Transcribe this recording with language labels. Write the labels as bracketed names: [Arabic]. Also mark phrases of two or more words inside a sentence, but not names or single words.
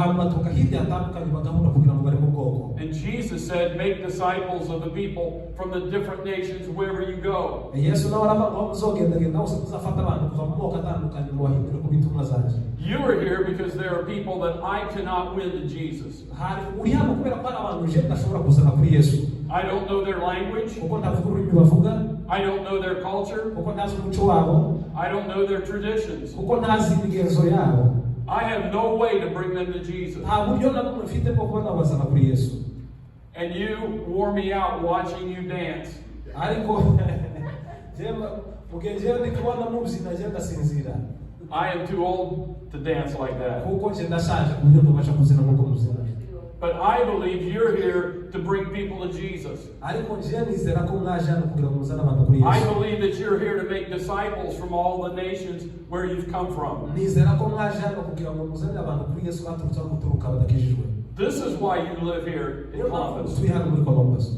[English] And Jesus said, make disciples of the people from the different nations wherever you go. You are here because there are people that I cannot win to Jesus. I don't know their language. [Rundi] kuko ntavuga ururimi bavuga. [English] I don't know their culture. [Rundi] kuko ntazi umuco wabo. [English] I don't know their traditions. [Rundi] kuko ntazi imigenzo yabo. [English] I have no way to bring them to Jesus. [Rundi] nta buryo na bumwe mfite bwo kuba nabazana kuri Yesu. [English] And you wore me out watching you dance. [Rundi] ariko mugenzi ndi kubona mubyina je ndasinzira. [English] I am too old to dance like that. [Rundi] kuko je ndashaje kuburyo ntubasha kuzina nkuko muzina. [English] But I believe you're here to bring people to Jesus. I believe that you're here to make disciples from all the nations where you've come from. This is why you live here in Columbus.